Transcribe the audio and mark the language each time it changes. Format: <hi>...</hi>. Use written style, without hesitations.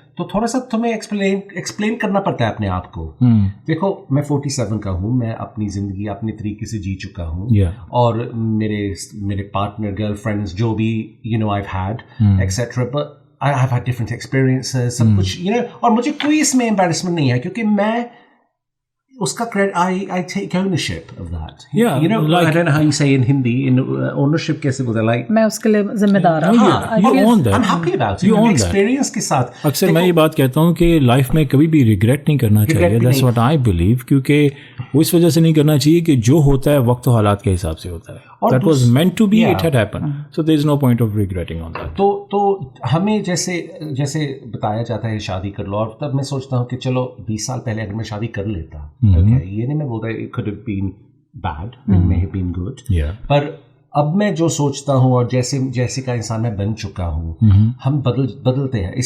<hi>तो थोड़ा सा तुम्हें एक्सप्लेन करना पड़ता है अपने आप को। देखो मैं 47 का हूँ, मैं अपनी जिंदगी अपने तरीके से जी चुका हूँ, और मेरे पार्टनर, गर्लफ्रेंड्स, जो भी</hi> <en>I have had etcetera, but I have had different experiences,</en> <hi>सब कुछ और मुझे कोई इसमें एम्बैरेसमेंट नहीं है, क्योंकि मैं उसका credit,</hi> <en>I take ownership of that. Yeah, like, I don't know how you say in Hindi, in ownership</en> <hi>कैसे बोलते हैं,</hi> <en>like</en> <hi>मैं उसके लिए जिम्मेदार हूँ।</hi> <en>you own that. I'm happy about it. You own</en> <hi>experience के साथ। अक्सर मैं ये बात कहता हूँ कि लाइफ में कभी भी रिग्रेट नहीं करना चाहिए।</hi> <en>That's what I believe,</en> <hi>क्योंकि वो इस वजह से नहीं करना चाहिए कि जो होता है वक्त हालात के हिसाब से होता है।</hi> <en>That was meant to be, it had happened. So there is no point of regretting on that.</en> <hi>तो हमें जैसे बताया जाता है शादी कर लो, और तब मैं सोचता हूँ कि चलो 20 साल पहले अगर मैं शादी कर लेता, ये नहीं मैं बोलता</hi> <en>it could have been bad, it may have been good,</en> <hi>पर अब मैं जो सोचता हूँ और जैसे का इंसान मैं बन चुका हूँ, हम बदलते हैं।</hi>